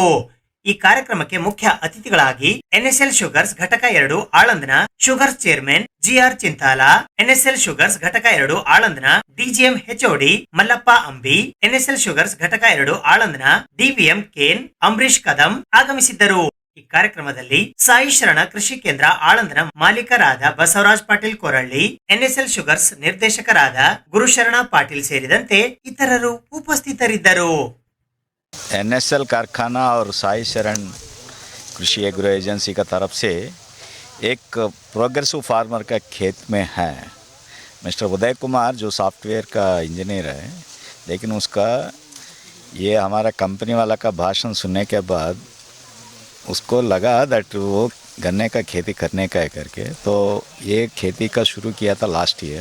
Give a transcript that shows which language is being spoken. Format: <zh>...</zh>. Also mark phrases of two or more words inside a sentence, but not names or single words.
<kn>ಈ ಕಾರ್ಯಕ್ರಮಕ್ಕೆ ಮುಖ್ಯ ಅತಿಥಿಗಳಾಗಿ ಎನ್ಎಸ್ಎಲ್ ಶುಗರ್ಸ್ ಘಟಕ 2 ಆಳಂದ್ನ ಶುಗರ್ಸ್ ಚೇರ್ಮನ್ ಜಿಆರ್ ಚಿಂತಾಲ, ಎನ್ಎಸ್ಎಲ್ ಶುಗರ್ಸ್ ಘಟಕ 2 ಆಳಂದ್ನ ಡಿಜಿಎಂ ಹೆಚ್ಒಡಿ ಮಲ್ಲಪ್ಪ ಅಂಬಿ, ಎನ್ಎಸ್ಎಲ್ ಶುಗರ್ಸ್ ಘಟಕ 2 ಆಳಂದ್ನ ಡಿವಿಎಂ ಕೇನ್ ಅಂಬರೀಶ್ ಕದಂ ಆಗಮಿಸಿದ್ದರು. ಈ ಕಾರ್ಯಕ್ರಮದಲ್ಲಿ ಸಾಯಿ ಶರಣ ಕೃಷಿ ಕೇಂದ್ರ ಆಳಂದ್ನ ಮಾಲೀಕರಾದ ಬಸವರಾಜ್ ಪಾಟೀಲ್ ಕೊರಳ್ಳಿ, ಎನ್ಎಸ್ಎಲ್ ಶುಗರ್ಸ್ ನಿರ್ದೇಶಕರಾದ ಗುರುಶರಣ ಪಾಟೀಲ್ ಸೇರಿದಂತೆ ಇತರರು ಉಪಸ್ಥಿತರಿದ್ದರು.</kn> <hi>एनएसएल कारखाना और साई शरण कृषि एग्रो एजेंसी का तरफ से एक</hi> <en>progressive farmer</en> <hi>का खेत में है मिस्टर उदय कुमार, जो सॉफ्टवेयर का इंजीनियर है, लेकिन उसका ये हमारा कंपनी वाला का भाषण सुनने के बाद उसको लगा दैट वो गन्ने का खेती करने का है करके, तो ये खेती का शुरू किया था</hi> <en>last year.</en>